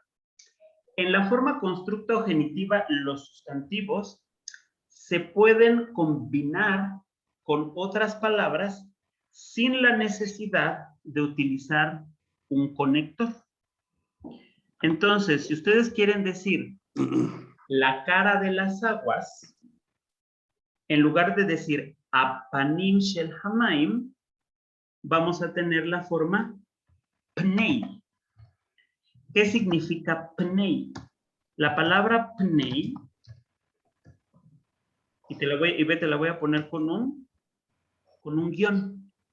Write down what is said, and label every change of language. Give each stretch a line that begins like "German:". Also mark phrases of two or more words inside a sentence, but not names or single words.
Spanish: En la forma constructa o genitiva, los sustantivos se pueden combinar con otras palabras sin la necesidad de utilizar un conector. Entonces, si ustedes quieren decir la cara de las aguas, en lugar de decir
Hebrew: הפנים של המים,
Spanish: vamos a tener la forma pnei. ¿Qué significa pnei? La palabra pnei, y te la voy a poner con un guión.